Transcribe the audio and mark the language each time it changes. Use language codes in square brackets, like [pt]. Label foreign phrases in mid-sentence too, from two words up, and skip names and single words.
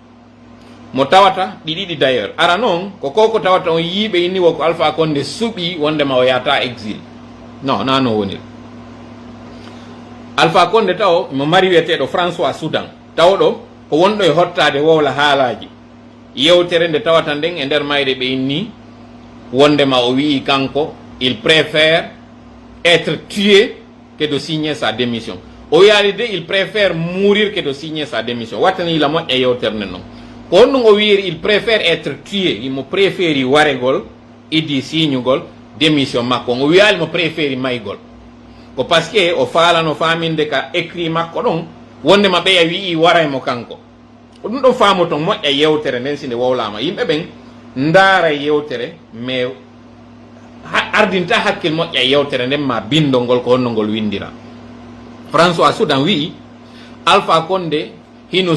[ff] mo tawata ɗi ɗiɗi [fr] d' ailleurs [ff] ara noon ko koko tawata on yiiɓe inni wo ko Alpha Condé suuɓi wondema o yahata exil non na no woniri Alpha Condé taw mo mari wiyeteɗo François Soudan tawɗo ko wonɗo e hottade wowla haalaji yewtere nde tawata nden e nder mayre ɓe inni wondema o wii kanko [fr] il préfère être tué que de signer sa démission [ff] o wiyaali [fr] de il préfère mourir que de signer sa démission [ff] wattani yila moƴƴa yewtere nde noon ko honɗum o wiiri [fr] il préfère être tué [ff] imo préféri waregol iddi signugol démission makko o wiyaali mo préféri maygol ko [fr] par ce que [ff] o faalano faminde ka écrit makko ɗon wondema ɓeya wii waraymo kanko ko ɗum ɗon faamu ton moƴƴa yewtere nden sinde wowlama yimɓe ɓen ndaara yewtere mais ardinta hakkil moƴƴa yewtere nden ma bindol ngol ko honno ngol windira François Soudan wii Alpha Condé hino